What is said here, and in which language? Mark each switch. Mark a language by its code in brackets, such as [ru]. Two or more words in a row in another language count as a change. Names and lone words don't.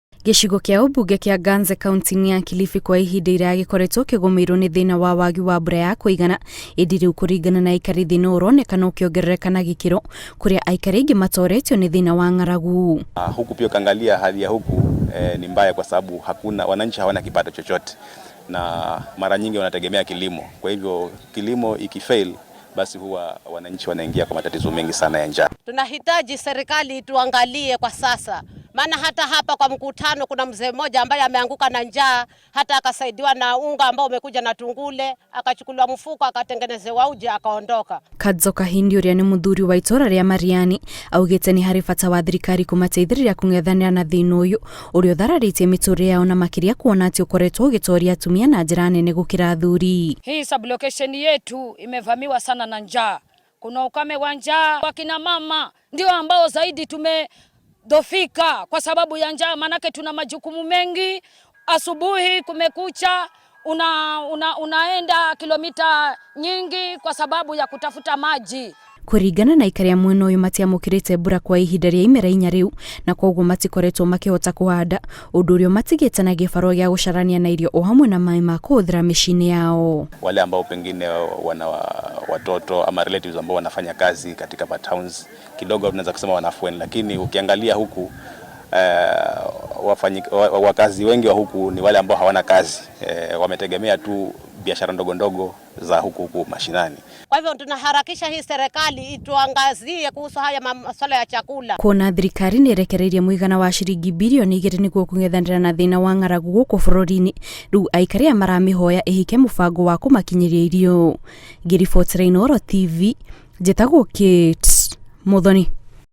[ki] Gĩcigo kĩa ũmbunge kĩa Ganze kaunti ya Kilifi kwa ihinda iraya gĩkoretwo kĩgũmĩirwo nĩ thĩna wa wagi wa mbura ya kũigana, ĩndĩ rĩu kũringana na Aikari thĩna ũronekana ũkĩongerereka na gĩkĩro, kũrĩa Aikari aingĩ matoretio nĩ thĩna wa ng'aragu. [sw] Huku pia ukiangalia hali ya huku ni mbaya kwa sababu hakuna wananchi hawana kipato chochote na mara nyingi wanategemea kilimo. Kwa hivyo kilimo ikifail basi huwa wananchi wanaingia kwa matatizo mengi sana ya njaa. Tunahitaji serikali tuangalie kwa sasa. Maana hata hapa kwa mkutano kuna mzee mmoja ambaye ameanguka na njaa, hata akasaidiwa na unga ambao umekuja na tungule, akachukuliwa mfuko akatengenezewa uji akaondoka. [ki] Kadzoka hindi ũrĩa nĩ mũthuri wa itora rĩa Mariani augĩte nĩ harĩ bata wa thirikari kũmateithĩrĩria kũng'ethanĩra na thĩna ũyũ ũrĩa ũthararĩtie mĩtũrĩre yao na makĩria kuona atĩ ũkoretwo ũgĩtoria atumia na njĩra nene gũkĩra athuri. [sw] Hii sublocation yetu imevamiwa sana na njaa. Kuna ukame wa njaa, wakina mama ndio ambao zaidi tumedhofika kwa sababu ya njaa, manake tuna majukumu mengi. Asubuhi kumekucha, unaenda kilomita nyingi kwa sababu ya kutafuta maji. [ki] Kũringana na Aikari mwena ũyũ matiamũkĩrĩte mbura kwa ihinda rĩa imera inya rĩu, na koguo matikoretwo makĩhota kũhanda, ũndũ ũrĩa matigĩte na gĩbarũa gĩa gũcarania na irio o hamwe na maĩ ma kũhũthĩra mĩciĩ-inĩ yao. [sw] Wale ambao pengine wana watoto ama relatives ambao wanafanya kazi katika towns kidogo tunaweza kusema wanafueni, lakini ukiangalia huku wakazi wengi wa huku ni wale ambao hawana kazi, wametegemea tu biashara ndogo ndogo za huku mashinani. Kwa hivyo tunaharakisha hii serikali ituangazie kuhusu haya masuala ya chakula. [ki] Kuona thirikari nĩ ĩrekereirie mũigana wa ciringi bilioni 2 nĩguo kũng'ethanĩra na thĩna wa ng'aragu gũkũ bũrũri-inĩ, rĩu Aikari maramĩhoya ĩhike mũbango wa kũmakinyĩria irio. Ngĩribotera Inooro TV, njĩtagwo Kate Muthoni.